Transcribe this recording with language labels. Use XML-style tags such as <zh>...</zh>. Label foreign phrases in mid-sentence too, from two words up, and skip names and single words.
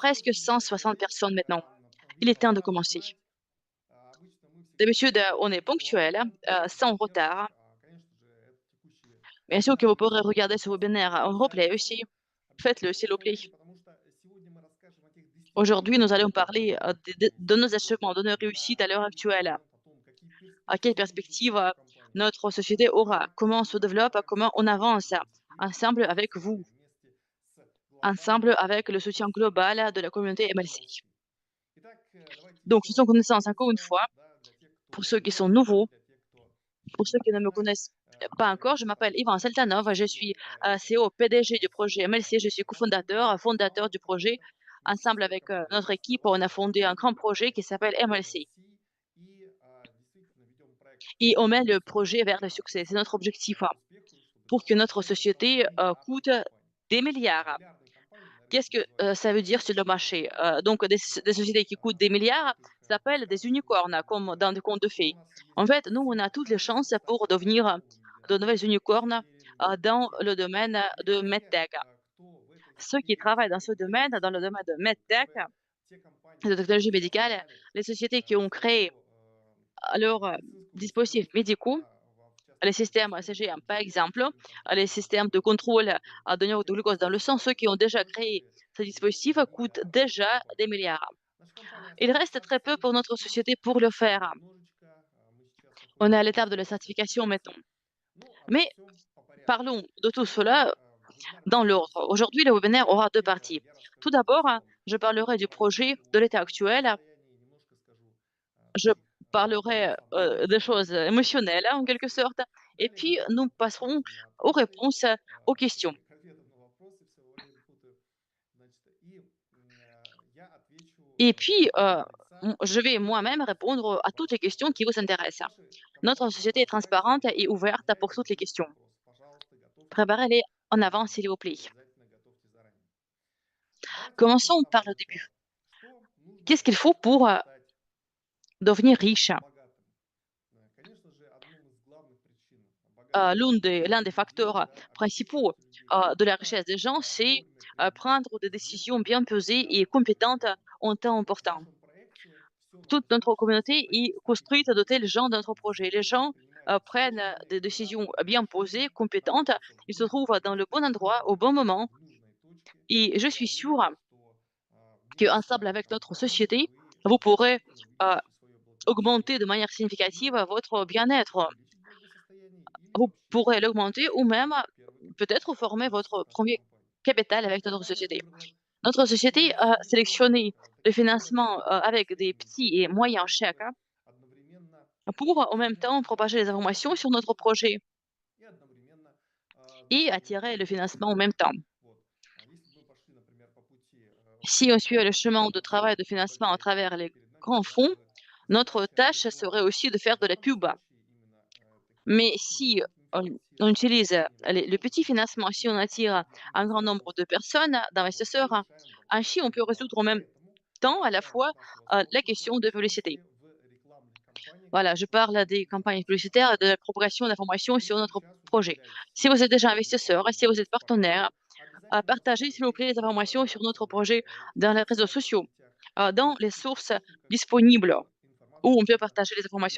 <fr>presque 160 160</fr> <ru>человек.</ru> <fr>personnes maintenant. Il est</fr> <ru>Время</ru> <fr>temps de</fr> <ru>пора</ru> <fr>commencer.</fr> <ru>начинать. Обычно мы всегда</ru> <fr>D'habitude,</fr> <ru>начинаем</ru> <fr>on est</fr> <ru>чуть</ru> <fr>ponctuel,</fr> <ru>позже,</ru> <fr>sans</fr> <ru>во-первых,</ru> <fr>retard.</fr> <ru>конечно же, это текущий</ru> <fr>Bien sûr que</fr> <ru>вебинар,</ru> <fr>vous</fr> <ru>мы</ru> <fr>pourrez</fr> <ru>сегодня</ru> <fr>regarder</fr> <ru>как</ru> <fr>ce</fr> <ru>раз</ru> <fr>webinaire</fr> <ru>его</ru> <fr>en replay aussi.</fr> <ru>записываем. Обязательно</ru> <fr>Faites-le,</fr> <ru>его</ru> <fr>s'il vous plaît.</fr> <ru>посмотрите, потому что сегодня мы расскажем о тех</ru> <fr>Aujourd'hui, nous</fr> <ru>достижениях,</ru> <fr>allons parler</fr> <ru>которые</ru> <fr>de nos</fr> <ru>сделали</ru> <fr>achèvements, de nos réussites</fr> <ru>на</ru> <fr>à l'heure</fr> <ru>текущий</ru> <fr>actuelle.</fr> <ru>момент, о том, какие</ru> <fr>À quelle</fr> <ru>перспективы ждут</ru> <fr>perspective</fr> <ru>нашу компанию,</ru> <fr>notre</fr> <ru>о том,</ru> <fr>société aura,</fr> <ru>как</ru> <fr>comment on se</fr> <ru>мы</ru> <fr>développe,</fr> <ru>стараемся</ru> <fr>comment on</fr> <ru>работать</ru> <fr>avance</fr> <ru>вместе, вместе</ru> <fr>ensemble</fr> <ru>с</ru> <fr>avec vous,</fr> <ru>вами, вместе с</ru> <fr>ensemble</fr> <ru>глобальным</ru> <fr>avec le soutien global de la communauté MLC.</fr> <ru>MLC. Итак, давайте</ru> <fr>Donc,</fr> <ru>еще</ru> <fr>faisons</fr> <ru>раз</ru> <fr>connaissance encore une</fr> <ru>знакомиться,</ru> <fr>fois.</fr> <ru>да, для тех,</ru> <fr>Pour</fr> <ru>кто</ru> <fr>ceux qui sont</fr> <ru>новенький,</ru> <fr>nouveaux,</fr> <ru>для тех, кто</ru> <fr>pour ceux qui ne</fr> <ru>не</ru> <fr>me</fr> <ru>знает.</ru> <fr>connaissent pas</fr> <ru>Дмитрий</ru> <fr>encore, je m'appelle</fr> <ru>Антонов,</ru> <fr>Ivan Seltanov, je suis</fr> <ru>CEO проекта</ru> <fr>CEO, PDG du projet</fr> <ru>MLC.</ru> <fr>MLC, je suis cofondateur, fondateur du projet.</fr> <ru>Вместе с</ru> <fr>Ensemble</fr> <ru>моей</ru> <fr>avec</fr> <ru>командой</ru> <fr>notre</fr> <ru>мы</ru> <fr>équipe, on a</fr> <ru>основали</ru> <fr>fondé un grand projet qui s'appelle</fr> <ru>проект MLC MLC и действительно ведем проект к</ru> <fr>et on mène le</fr> <ru>успеху,</ru> <fr>projet vers le</fr> <ru>к</ru> <fr>succès. C'est notre objectif</fr> <ru>к успеху, чтобы</ru> <fr>pour que</fr> <ru>наша</ru> <fr>notre</fr> <ru>компания стала</ru> <fr>société</fr> <ru>миллиардной</ru> <fr>coûte</fr> <ru>компанией.</ru> <fr>des milliards.</fr> <ru>Миллиардные компании на</ru> <fr>Qu'est-ce</fr> <ru>рынке</ru> <fr>que</fr> <ru>называются</ru> <fr>ça veut dire sur le marché?</fr> <ru>unicorn,</ru> <fr>Donc des</fr> <ru>но</ru> <fr>sociétés qui coûtent des milliards</fr> <ru>каких-то</ru> <fr>s'appellent des</fr> <ru>сказочных</ru> <fr>unicornes, comme dans des contes de</fr> <ru>но</ru> <fr>fées.</fr> <ru>у нас</ru> <fr>En</fr> <ru>есть</ru> <fr>fait, nous, on a</fr> <ru>все</ru> <fr>toutes les</fr> <ru>шансы</ru> <fr>chances</fr> <ru>стать</ru> <fr>pour</fr> <ru>одним из</ru> <fr>devenir</fr> <ru>новыми</ru> <fr>de</fr> <ru>миллиардерами</ru> <fr>nouvelles</fr> <ru>в</ru> <fr>unicornes</fr> <ru>сфере</ru> <fr>dans</fr> <ru>медтех.</ru> <fr>le domaine</fr> <ru>И</ru> <fr>de</fr> <ru>все,</ru> <fr>MedTech.</fr> <ru>кто в этой</ru> <fr>Ceux qui</fr> <ru>сфере</ru> <fr>travaillent dans ce</fr> <ru>сегодня</ru> <fr>domaine, dans le</fr> <ru>есть,</ru> <fr>domaine de MedTech,</fr> <ru>те компании,</ru> <fr>de</fr> <ru>которые</ru> <fr>technologie médicale,</fr> <ru>создали</ru> <fr>les sociétés qui ont créé</fr> <ru>свою</ru> <fr>leurs</fr> <ru>медицинскую</ru> <fr>dispositifs</fr> <ru>инфраструктуру,</ru> <fr>médicaux,</fr> <ru>да, в</ru> <fr>les</fr> <ru>частности,</ru> <fr>systèmes</fr> <ru>системы CGM,</ru> <fr>par CGM, exemple,</fr> <ru>системы</ru> <fr>les</fr> <ru>контроля</ru> <fr>systèmes de contrôle de niveau de</fr> <ru>эти</ru> <fr>glucose dans le sang, ceux</fr> <ru>системы</ru> <fr>qui ont déjà créé</fr> <ru>стоили</ru> <fr>ces dispositifs</fr> <ru>миллионы,</ru> <fr>coûtent</fr> <ru>миллиарды</ru> <fr>déjà des</fr> <ru>компаний.</ru> <fr>milliards.</fr> <ru>Наша компания</ru> <fr>Il</fr> <ru>осталась</ru> <fr>reste très peu pour notre</fr> <ru>сертифицировать</ru> <fr>société pour le faire.</fr> <ru>немножечко. Мы сейчас</ru> <fr>On est à</fr> <ru>находимся на</ru> <fr>l'étape de la</fr> <ru>стадии</ru> <fr>certification, mettons.</fr> <ru>сертификации. Ну, обо</ru> <fr>Mais</fr> <ru>всем по порядку.</ru> <fr>parlons de tout</fr> <ru>Сегодня</ru> <fr>cela</fr> <ru>вебинар</ru> <fr>dans</fr> <ru>посвятится</ru> <fr>l'ordre. Aujourd'hui, le</fr> <ru>двум</ru> <fr>webinaire aura deux</fr> <ru>темам.</ru> <fr>parties.</fr> <ru>Первое, я</ru> <fr>Tout</fr> <ru>расскажу о</ru> <fr>d'abord,</fr> <ru>самом</ru> <fr>je parlerai du</fr> <ru>проекте</ru> <fr>projet, de l'état</fr> <ru>сегодняшнем</ru> <fr>actuel.</fr> <ru>состоянии, немножко скажу</ru> <fr>Je</fr> <ru>таких</ru> <fr>parlerai des</fr> <ru>информационных,</ru> <fr>choses émotionnelles, en quelque</fr> <ru>информаций.</ru> <fr>sorte. Et</fr> <ru>Далее</ru> <fr>puis,</fr> <ru>мы</ru> <fr>nous passerons</fr> <ru>ответим на</ru> <fr>aux</fr> <ru>ответы,</ru> <fr>réponses aux questions.</fr> <ru>точнее, к ответам на вопросы, все время путаю. Значит, и я отвечу</ru> <fr>Et puis,</fr> <ru>от лица</ru> <fr>je vais</fr> <ru>своей</ru> <fr>moi-même répondre à toutes les</fr> <ru>большой</ru> <fr>questions qui vous</fr> <ru>компании.</ru> <fr>intéressent.</fr> <ru>Нашей</ru> <fr>Notre</fr> <ru>компании</ru> <fr>société est transparente transparent, et ouverte</fr> <ru>я</ru> <fr>pour</fr> <ru>иду</ru> <fr>toutes les</fr> <ru>без</ru> <fr>questions.</fr> <ru>вопросов. Пожалуйста, готовьте</ru> <fr>Préparez-les en avance,</fr> <ru>заранее.</ru> <fr>s'il vous plaît.</fr> <ru>Обязательно готовьте заранее. Давайте начнем с</ru> <fr>Commençons par</fr> <ru>самого</ru> <fr>le début.</fr> <ru>начала. Что нужно</ru> <fr>Qu'est-ce</fr> <ru>для</ru> <fr>qu'il</fr> <ru>того,</ru> <fr>faut</fr> <ru>чтобы</ru> <fr>pour</fr> <ru>стать</ru> <fr>devenir riche?</fr> <ru>богатым? Конечно же, одном из главных причин богатства</ru> <fr>L'un des</fr> <ru>людей,</ru> <fr>facteurs</fr> <ru>да,</ru> <fr>principaux</fr> <ru>обеспеченности людей,</ru> <fr>de la</fr> <ru>это</ru> <fr>richesse des gens, c'est</fr> <ru>вовремя принять</ru> <fr>prendre des décisions</fr> <ru>взвешенные</ru> <fr>bien pesées et</fr> <ru>финансовые</ru> <fr>compétentes</fr> <ru>решения.</ru> <fr>en temps</fr> <ru>В</ru> <fr>important.</fr> <ru>нашем проекте все</ru> <fr>Toute notre</fr> <ru>начинается</ru> <fr>communauté</fr> <ru>с таких</ru> <fr>est construite</fr> <ru>стратегий.</ru> <fr>de tels gens dans notre projet. Les gens</fr> <ru>Принимают</ru> <fr>prennent</fr> <ru>взвешенные</ru> <fr>des</fr> <ru>и</ru> <fr>décisions</fr> <ru>грамотные</ru> <fr>bien</fr> <ru>решения,</ru> <fr>posées, compétentes.</fr> <ru>находятся в</ru> <fr>Ils se</fr> <ru>нужном</ru> <fr>trouvent dans le</fr> <ru>месте,</ru> <fr>bon</fr> <ru>в</ru> <fr>endroit</fr> <ru>нужное</ru> <fr>au bon</fr> <ru>время,</ru> <fr>moment.</fr> <ru>в нужной точке.</ru> <fr>Et</fr> <ru>И</ru> <fr>je</fr> <ru>я</ru> <fr>suis sûre</fr> <ru>уверен, что</ru> <fr>qu'ensemble</fr> <ru>вместе с</ru> <fr>avec notre</fr> <ru>компанией</ru> <fr>société,</fr> <ru>вы</ru> <fr>vous pourrez</fr> <ru>действительно euh, увеличите свое</ru> <fr>augmenter</fr> <ru>благополучие</ru> <fr>de manière</fr> <ru>и</ru> <fr>significative votre</fr> <ru>можете</ru> <fr>bien-être.</fr> <ru>увеличить благосостояние или</ru> <fr>Vous</fr> <ru>вообще</ru> <fr>pourrez l'augmenter ou</fr> <ru>стать</ru> <fr>même</fr> <ru>первым</ru> <fr>peut-être former</fr> <ru>вместе</ru> <fr>votre</fr> <ru>с нашей</ru> <fr>premier</fr> <ru>компанией.</ru> <fr>capital</fr> <ru>Наша</ru> <fr>avec notre</fr> <ru>компания</ru> <fr>société.</fr> <ru>выбрала</ru> <fr>Notre société a</fr> <ru>финансирование,</ru> <fr>sélectionné le</fr> <ru>такие</ru> <fr>financement</fr> <ru>небольшие</ru> <fr>avec des</fr> <ru>средние</ru> <fr>petits et</fr> <ru>крупные</ru> <fr>moyens chèques</fr> <ru>средства, одновременно</ru> <fr>pour en même</fr> <ru>распространять</ru> <fr>temps propager les</fr> <ru>информацию</ru> <fr>informations</fr> <ru>о</ru> <fr>sur notre</fr> <ru>проекте</ru> <fr>projet</fr> <ru>и одновременно</ru> <fr>et</fr> <ru>наши</ru> <fr>attirer le financement en</fr> <ru>инвесторы.</ru> <fr>même temps.</fr> <ru>Вот. Если бы мы пошли, например, по пути</ru> <fr>Si on suit le chemin de travail de</fr> <ru>крупных</ru> <fr>financement à</fr> <ru>больших</ru> <fr>travers les</fr> <ru>перед нами</ru> <fr>grands</fr> <ru>стояла</ru> <fr>fonds,</fr> <ru>бы</ru> <fr>notre</fr> <ru>задача</ru> <fr>tâche serait</fr> <ru>призвать</ru> <fr>aussi de faire de</fr> <ru>в</ru> <fr>la</fr> <ru>данном</ru> <fr>pub.</fr> <ru>случае именно такие</ru> <fr>Mais</fr> <ru>крупные</ru> <fr>si</fr> <ru>крупные</ru> <fr>on</fr> <ru>финансисты</ru> <fr>utilise le</fr> <ru>небольшого</ru> <fr>petit financement, si on attire un grand nombre</fr> <ru>инвестиционного</ru> <fr>de personnes,</fr> <ru>вот, мы</ru> <fr>d'investisseurs,</fr> <ru>решаем</ru> <fr>ainsi on</fr> <ru>вопросы</ru> <fr>peut</fr> <ru>вклада.</ru> <fr>résoudre en même</fr> <ru>Поэтому мы</ru> <fr>temps à la</fr> <ru>начинаем</ru> <fr>fois</fr> <ru>с нашего</ru> <fr>la</fr> <ru>сообщества,</ru> <fr>question</fr> <ru>в</ru> <fr>de publicité.</fr> <ru>частности, в рекламных кампаниях,</ru> <fr>Voilà, je</fr> <ru>чтобы</ru> <fr>parle des campagnes</fr> <ru>продвигаться в</ru> <fr>publicitaires et</fr> <ru>нашем</ru> <fr>de la</fr> <ru>проекте.</ru> <fr>propagation d'informations</fr> <ru>Если</ru> <fr>sur</fr> <ru>вы</ru> <fr>notre</fr> <ru>сейчас уже</ru> <fr>projet.</fr> <ru>являетесь</ru> <fr>Si vous êtes déjà investisseur, si</fr> <ru>инвестором</ru> <fr>vous êtes</fr> <ru>с</ru> <fr>partenaire,</fr> <ru>обязательно</ru> <fr>partagez s'il vous plaît les</fr> <ru>рассмотрите</ru> <fr>informations sur</fr> <ru>информацию</ru> <fr>notre</fr> <ru>о нашем</ru> <fr>projet</fr> <ru>проекте</ru> <fr>dans</fr> <ru>в</ru> <fr>les réseaux</fr> <ru>социальных</ru> <fr>sociaux,</fr> <ru>сетях,</ru> <fr>dans les</fr> <ru>ищите</ru> <fr>sources</fr> <ru>источниках</ru> <fr>disponibles où</fr> <ru>информации,</ru> <fr>on peut</fr> <ru>откуда</ru> <fr>partager les informations.</fr>